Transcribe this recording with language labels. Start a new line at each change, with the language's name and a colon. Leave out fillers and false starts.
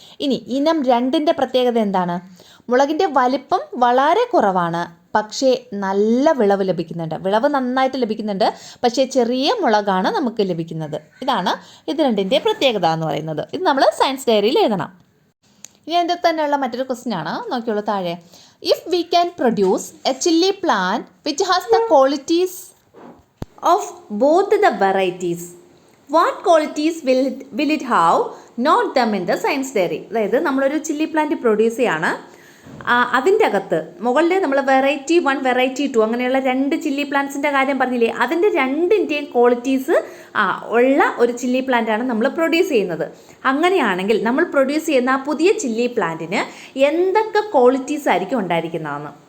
Malayalam: ഇനി ഇനം 2ൻ്റെ പ്രത്യേകത എന്താണ്? മുളകിൻ്റെ വലിപ്പം വളരെ കുറവാണ്, പക്ഷേ നല്ല വിളവ് ലഭിക്കുന്നുണ്ട്. വിളവ് നന്നായിട്ട് ലഭിക്കുന്നുണ്ട്, പക്ഷേ ചെറിയ മുളകാണ് നമുക്ക് ലഭിക്കുന്നത്. ഇതാണ് ഇത് 2ൻ്റെ പ്രത്യേകത എന്ന് പറയുന്നത്. ഇത് നമ്മൾ സയൻസ് ഡയറിയിൽ എഴുതണം. ഇനി അതിൻ്റെ തന്നെയുള്ള മറ്റൊരു ക്വസ്റ്റ്യൻ ആണ്, നോക്കിയോളൂ താഴെ.
English: If we can produce a chilli plant which has the qualities of both the varieties, what qualities will it have? Note them in the science diary.
Malayalam: അതായത് നമ്മളൊരു ചില്ലി പ്ലാന്റ് പ്രൊഡ്യൂസ് ചെയ്യാണ്. അതിൻ്റെ അകത്ത് മുകളിൽ നമ്മൾ വെറൈറ്റി 1, വെറൈറ്റി 2 അങ്ങനെയുള്ള 2 chilli പ്ലാന്റ്സിൻ്റെ കാര്യം പറഞ്ഞില്ലേ? അതിൻ്റെ 2ൻ്റെയും ക്വാളിറ്റീസ് ഉള്ള ഒരു ചില്ലി പ്ലാന്റാണ് നമ്മൾ പ്രൊഡ്യൂസ് ചെയ്യുന്നത്. അങ്ങനെയാണെങ്കിൽ നമ്മൾ പ്രൊഡ്യൂസ് ചെയ്യുന്ന ആ പുതിയ ചില്ലി പ്ലാന്റിന് എന്തൊക്കെ ക്വാളിറ്റീസ് ആയിരിക്കും ഉണ്ടായിരിക്കുന്നതെന്ന്?